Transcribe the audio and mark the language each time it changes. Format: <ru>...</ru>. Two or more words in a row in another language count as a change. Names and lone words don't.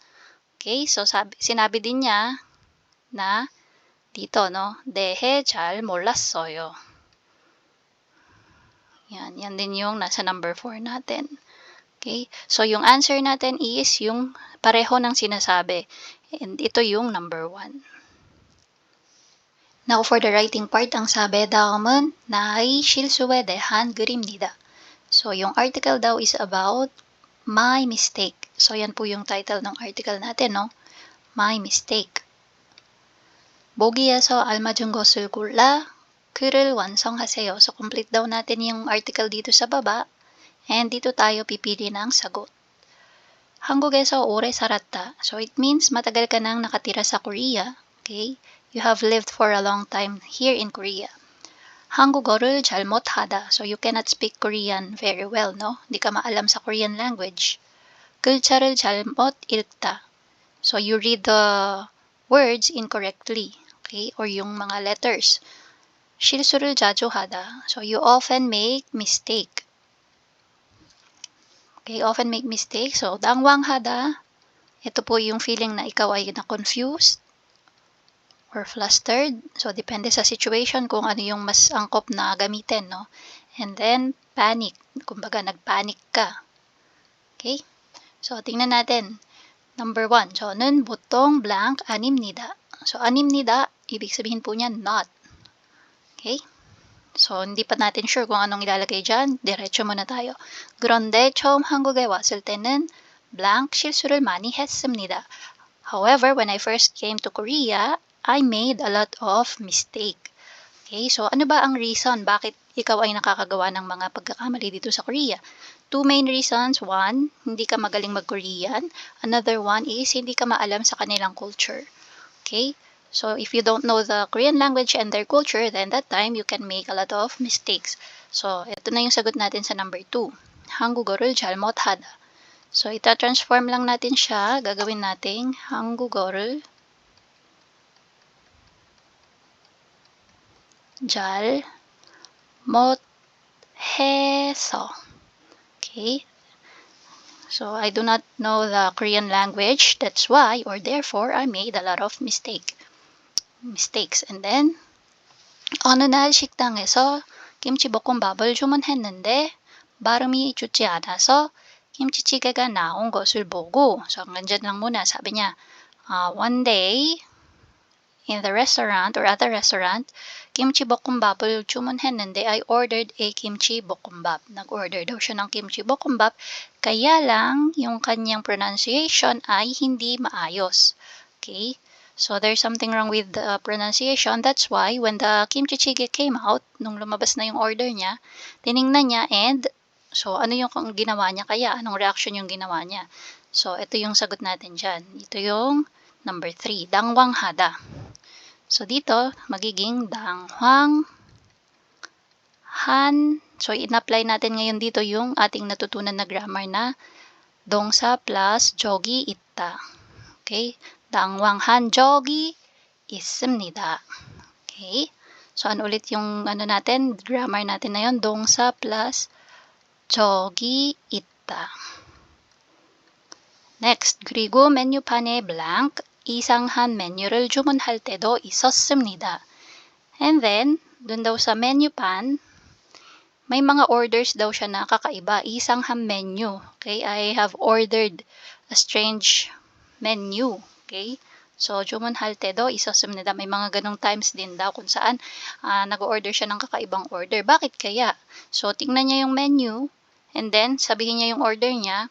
<tl>Okay? So, sinabi din niya na dito, no?</tl> <ko>대해 잘 몰랐어요.</ko> <tl>Yan din yung nasa number 4 natin. Okay? So, yung answer natin is yung pareho ng sinasabi.</tl> <en>And</en> <tl>ito yung</tl> <en>number 1. Now, for the writing part,</en> <tl>ang sabi,</tl> <ko>다음은 나의 실수에 대한 글입니다.</ko> <en>So, yung article daw is about my mistake. So,</en> <tl>yan po yung title ng article natin,</tl> <en>no? My mistake.</en> <ko>보기에서 알맞은 것을 골라 글을 완성하세요.</ko> <tl>So, complete daw natin yung article dito sa baba. And dito tayo pipili ng sagot.</tl> <ko>한국에서 오래 살았다.</ko> <en>So, it means</en> <tl>matagal ka nang nakatira sa Korea. Okay?</tl> <en>You have lived for a long time here in Korea.</en> <ko>한국어를 잘못하다.</ko> <en>So, you cannot speak Korean very well, no?</en> <tl>Hindi ka maalam sa Korean language.</tl> <ko>글자를 잘못 읽다.</ko> <en>So, you read the words incorrectly. Okay? Or</en> <tl>yung mga</tl> <en>letters.</en> <ko>실수를 자주 하다.</ko> <en>So, you often make mistake. Okay, often make mistakes. So,</en> <ko>당황하다.</ko> <tl>Ito po yung feeling na ikaw ay na-</tl> <en>confused or flustered.</en> <tl>So, depende sa situation kung ano yung mas angkop na gamitin, no?</tl> <en>And then, panic.</en> <tl>Kumbaga, nagpanic ka. Okay? So, tingnan natin. Number 1.</tl> <ko>저는 보통 blank 아닙니다. So, 아닙니다,</ko> <tl>ibig sabihin po niya not. Okay? So, hindi pa natin sure kung anong ilalagay dyan. Diretso muna tayo. 그런데 처음 한국에 왔을 때는 blank 실수를 많이 했습니다.</tl> <en>However, when I first came to Korea, I made a lot of mistake.</en> <tl>Okay, so ano ba ang reason bakit ikaw ay nakakagawa ng mga pagkakamali dito sa Korea?</tl> <en>Two main reasons. One,</en> <tl>hindi ka magaling mag-Korean. Another one is hindi ka maalam sa kanilang culture.</tl> <en>Okay, so if you don't know the Korean language and their culture, then that time you can make a lot of mistakes.</en> <tl>So ito na yung sagot natin sa number 2.</tl> <ko>한국어를 잘못하다.</ko> <tl>So ita-transform lang natin siya. Gagawin nating</tl> <ko>한국어를 잘 못해서.</ko> <en>Okay, so I do not know the Korean language, that's why or therefore I made a lot of mistakes. And then</en> <ko>어느 날 식당에서 김치볶음밥을 주문했는데 발음이 좋지 않아서 김치찌개가 나온 것을 보고,</ko> <tl>so hanggang dyan lang muna, sabi niya,</tl> <en>one day in the restaurant or at the restaurant,</en> <ko>kimchi bokkeumbap을 주문했는데</ko> <en>I ordered a kimchi bokkeumbap.</en> <tl>Nag-order daw siya ng kimchi bokkeumbap, kaya lang yung kanyang pronunciation ay hindi maayos. Okay?</tl> <en>So there's something wrong with the pronunciation. That's why when the kimchi jjigae came out,</en> <tl>nung lumabas na yung order niya, tiningnan niya and so ano yung ginawa niya kaya? Anong reaction yung ginawa niya? So ito yung sagot natin dyan. Ito yung number 3, 당황하다. So dito, magiging 당황한. So in-apply natin ngayon dito yung ating natutunan na grammar na</tl> <ko>동사 plus 적이 있다.</ko> <tl>Okay?</tl> <ko>당황한 적이 있습니다.</ko> <tl>Okay? So ano ulit yung ano natin, grammar natin na yun,</tl> <ko>동사 plus 적이 있다. Next, 그리고 메뉴판에 blank, 이상한 메뉴를 주문할 때도 있었습니다.</ko> <en>And then,</en> <tl>dun daw sa menupan, may mga orders daw siya na kakaiba,</tl> <ko>이상한 menu.</ko> <en>Okay, I have ordered a strange menu. Okay, so</en> <ko>주문할 때도 있었습니다.</ko> <tl>May mga ganong times din daw kung saan nag-order siya ng kakaibang order. Bakit kaya? So, tingnan niya yung menu, and then, sabihin niya yung order niya.</tl>